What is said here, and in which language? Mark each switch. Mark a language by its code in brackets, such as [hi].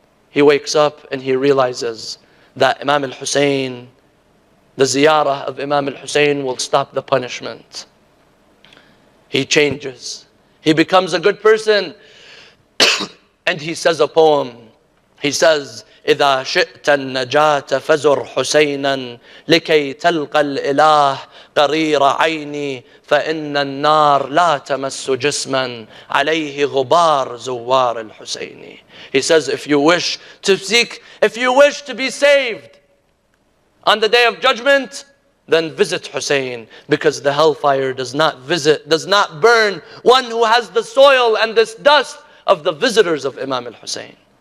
[en] He wakes up and he realizes that Imam al-Hussein, the ziyarah of Imam al-Hussein will stop the punishment. He changes. He becomes a good person. And he says a poem. He says, [ar] إذا شئت النجاة فزر حسينا لكي تلقى الإله قرير عيني فإن النار لا تمس جسما عليه غبار زوار الحسيني. [en] He says, if you wish to be saved on the day of judgment, then visit Hussein, because the hellfire does not burn one who has the soil and this dust of the visitors of Imam al-Hussein.